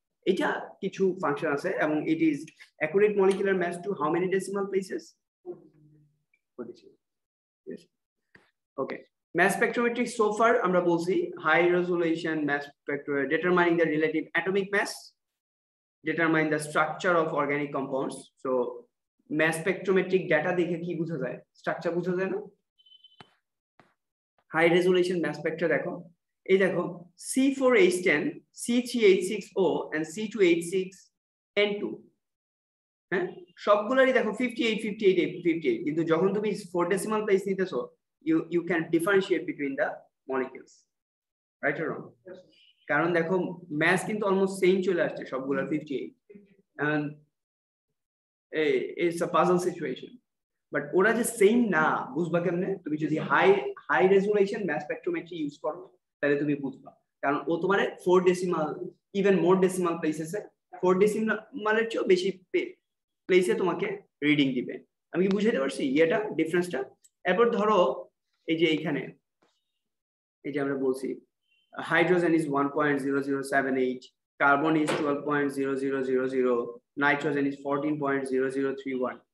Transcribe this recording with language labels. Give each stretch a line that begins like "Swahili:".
Bangla: এটা কিছু ফাংশন আছে, এবং
English: It is accurate molecular mass to how many decimal places? 42. Yes. Okay, mass spectrometry so far
Bangla: আমরা বলছি
English: high resolution mass spectrometry determining the relative atomic mass, determine the structure of organic compounds.
Bangla: So mass spectrometric data দেখে কি বোঝা যায়? Structure বোঝা যায় না? High resolution mass spectra দেখো, এই দেখো C4H10, C3H6O and C2H6N2, হ্যাঁ সবগুলোরই দেখো 58 58 58, কিন্তু যখন তুমি 4 decimal place নিতেছো
English: you can differentiate between the molecules, right or wrong?
Bangla: কারণ দেখো mass কিন্তু almost same চলে আসছে সবগুলোর 58,
English: and it's a puzzle situation.
Bangla: But ওরা যে সেম না বুঝবা কেমনে? তুমি যদি high resolution mass spectrometry use করো তাহলে তুমি বুঝবা, কারণ ও তোমার 4 decimal even more decimal places এ 4 decimal-এর চেয়ে বেশি প্লেসে তোমাকে রিডিং দিবে। আমি কি বুঝাইতে পারছি এটা ডিফারেন্সটা? এরপর ধরো এই যে এইখানে এই যে আমরা বলছি
English: Hydrogen is 1.0078, carbon is 12.0000, nitrogen is 14.0031।